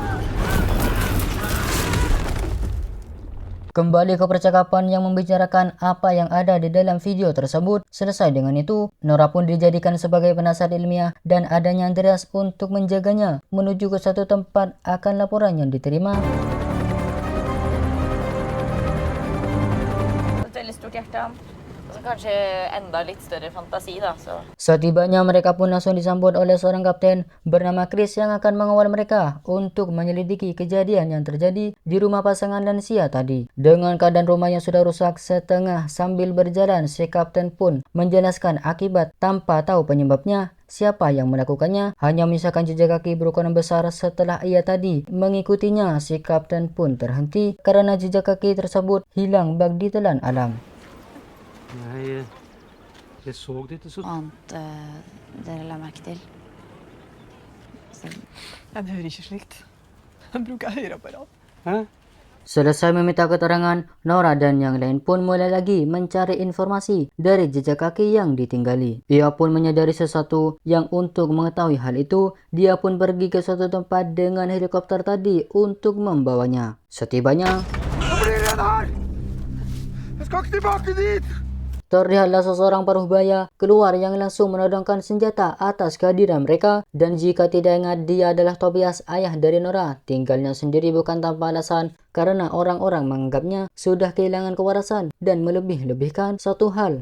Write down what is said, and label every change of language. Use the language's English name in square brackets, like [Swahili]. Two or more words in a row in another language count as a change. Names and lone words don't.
[Indonesian] Kembali ke percakapan yang membicarakan apa yang ada di dalam video tersebut. Selesai dengan itu, Nora pun dijadikan sebagai penasihat ilmiah dan adanya Andreas untuk menjaganya menuju ke satu tempat akan laporan yang diterima. [Swedish] Väldigt stort hjärta. [Norwegian] Så kanskje enda litt større fantasi da, så. [Indonesian] Setibanya mereka pun langsung disambut oleh seorang kapten bernama Chris yang akan mengawal mereka untuk menyelidiki kejadian yang terjadi di rumah pasangan lansia tadi. Dengan keadaan rumah yang sudah rusak setengah sambil berjalan, si kapten pun menjelaskan akibat tanpa tahu penyebabnya. Siapa yang melakukannya hanya menyisakan jejak kaki berukuran besar. Setelah ia tadi mengikutinya, si kapten pun terhenti karena jejak kaki tersebut hilang bak ditelan alam. [Norwegian] Nei, jeg så det ikke så. Annet dere la merke til? Han hører ikke slikt. Han bruker høreapparat. Hæ? [Indonesian] Selesai meminta keterangan, Nora dan yang lain pun mulai lagi mencari informasi dari jejak kaki yang ditinggali. Ia pun menyadari sesuatu yang untuk mengetahui hal itu, dia pun pergi ke suatu tempat dengan helikopter tadi untuk membawanya. Setibanya, [Norwegian] Jeg skal ikke tilbake dit! [Indonesian] terlihatlah seseorang paruh baya keluar yang langsung menodongkan senjata atas kehadiran mereka. Dan jika tidak ingat, dia adalah Tobias, ayah dari Nora. Tinggalnya sendiri bukan tanpa alasan, karena orang-orang menganggapnya sudah kehilangan kewarasan dan melebih-lebihkan satu hal.